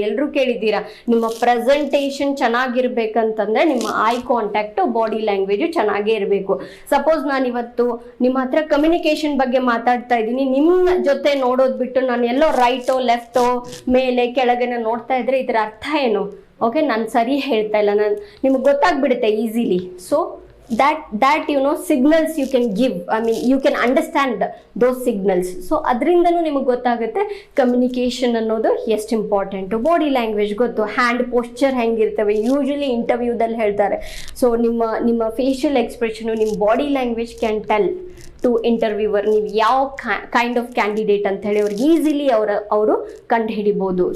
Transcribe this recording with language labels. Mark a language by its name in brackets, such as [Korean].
[Kannada] ಎಲ್ಲರೂ ಕೇಳಿದ್ದೀರಾ, ನಿಮ್ಮ ಪ್ರೆಸೆಂಟೇಷನ್ ಚೆನ್ನಾಗಿರ್ಬೇಕಂತಂದ್ರೆ ನಿಮ್ಮ ಐ ಕಾಂಟ್ಯಾಕ್ಟ್, ಬಾಡಿ ಲ್ಯಾಂಗ್ವೇಜು ಚೆನ್ನಾಗೇ ಇರಬೇಕು. ಸಪೋಸ್ ನಾನು ಇವತ್ತು ನಿಮ್ಮ ಹತ್ರ ಕಮ್ಯುನಿಕೇಶನ್ ಬಗ್ಗೆ ಮಾತಾಡ್ತಾ ಇದ್ದೀನಿ, ನಿಮ್ಮ ಜೊತೆ ನೋಡೋದು ಬಿಟ್ಟು ನಾನು ಎಲ್ಲೋ ರೈಟೋ ಲೆಫ್ಟೋ ಮೇಲೆ ಕೆಳಗಡೆ ನೋಡ್ತಾ ಇದ್ರೆ ಇದರ ಅರ್ಥ ಏನು? ಓಕೆ, ನಾನು ಸರಿ ಹೇಳ್ತಾ ಇಲ್ಲ, ನಿಮಗೆ ಗೊತ್ತಾಗ್ಬಿಡುತ್ತೆ easily. [English] So that signals you can give, I mean you can understand those signals. [Kannada] So ಅದರಿಂದನೂ ನಿಮಗೆ ಗೊತ್ತಾಗುತ್ತೆ ಕಮ್ಯುನಿಕೇಶನ್ ಅನ್ನೋದು ಎಷ್ಟು ಇಂಪಾರ್ಟೆಂಟು. ಬಾಡಿ ಲ್ಯಾಂಗ್ವೇಜ್ ಗೊತ್ತು, ಹ್ಯಾಂಡ್ ಪೋಸ್ಚರ್ ಹೆಂಗಿರ್ತವೆ, ಯೂಶಲಿ ಇಂಟರ್ವ್ಯೂದಲ್ಲಿ ಹೇಳ್ತಾರೆ. ಸೊ ನಿಮ್ಮ ಫೇಶಿಯಲ್ ಎಕ್ಸ್ಪ್ರೆಷನು, ನಿಮ್ಮ body language [English] can tell to interviewer [Kannada] ನೀವು ಯಾವ ಕೈಂಡ್ ಆಫ್ ಕ್ಯಾಂಡಿಡೇಟ್ ಅಂತ ಹೇಳಿ ಅವ್ರಿಗೆ ಈಸಿಲಿ ಅವರು ಕಂಡು ಹಿಡಿಬೋದು.